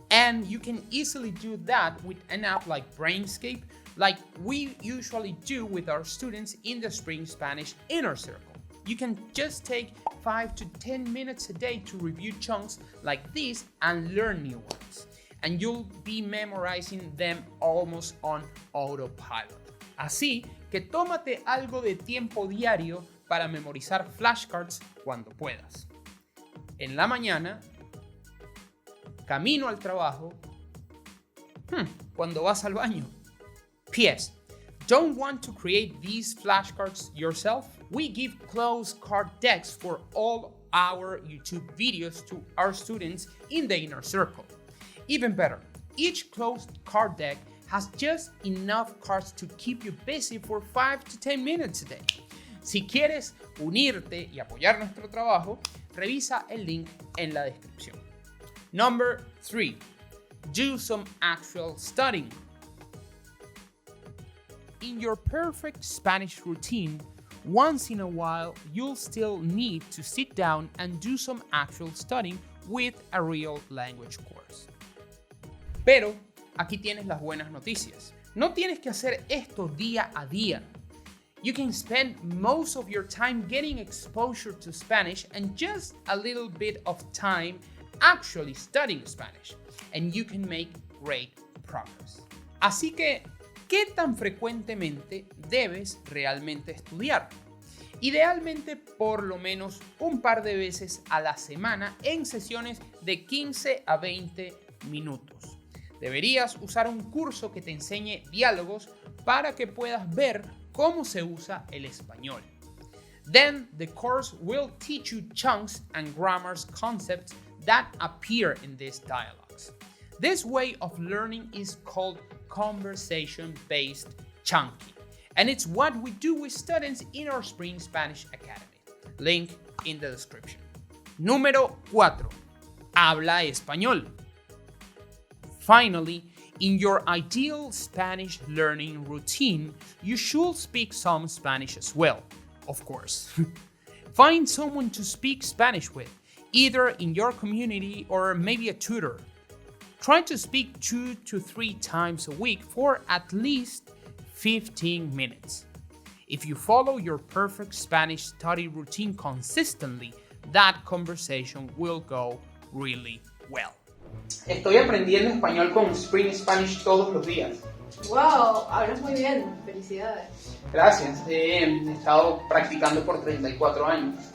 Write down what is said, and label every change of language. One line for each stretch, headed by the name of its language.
English: And you can easily do that with an app like Brainscape, like we usually do with our students in the Spring Spanish Inner Circle. You can just take 5 to 10 minutes a day to review chunks like this and learn new ones. And you'll be memorizing them almost on autopilot.
Spanish: Así que tómate algo de tiempo diario para memorizar flashcards cuando puedas. En la mañana, camino al trabajo, cuando vas al baño.
English: P.S. Don't want to create these flashcards yourself? We give close card decks for all our YouTube videos to our students in the Inner Circle. Even better, each closed card deck has just enough cards to keep you busy for 5 to 10 minutes a day.
Spanish: Si quieres unirte y apoyar nuestro trabajo, revisa el link en la descripción.
English: Number 3. Do some actual studying. In your perfect Spanish routine, once in a while, you'll still need to sit down and do some actual studying with a real language course.
Spanish: Pero aquí tienes las buenas noticias. No tienes que hacer esto día a día.
English: You can spend most of your time getting exposure to Spanish and just a little bit of time actually studying Spanish, and you can make great progress.
Spanish: Así que, ¿qué tan frecuentemente debes realmente estudiar? Idealmente por lo menos un par de veces a la semana en sesiones de 15 a 20 minutos. Deberías usar un curso que te enseñe diálogos para que puedas ver cómo se usa el español.
English: Then the course will teach you chunks and grammars concepts that appear in these dialogues. This way of learning is called conversation-based chunking, and it's what we do with students in our Spring Spanish Academy. Link in the description.
Spanish: Número 4. Habla español.
English: Finally, in your ideal Spanish learning routine, you should speak some Spanish as well, of course. Find someone to speak Spanish with, either in your community or maybe a tutor. Try to speak 2 to 3 times a week for at least 15 minutes. If you follow your perfect Spanish study routine consistently, that conversation will go really well.
Spanish: Estoy aprendiendo español con Spring Spanish todos los días. ¡Wow! Hablas muy bien. Felicidades. Gracias. He estado practicando por 34 años.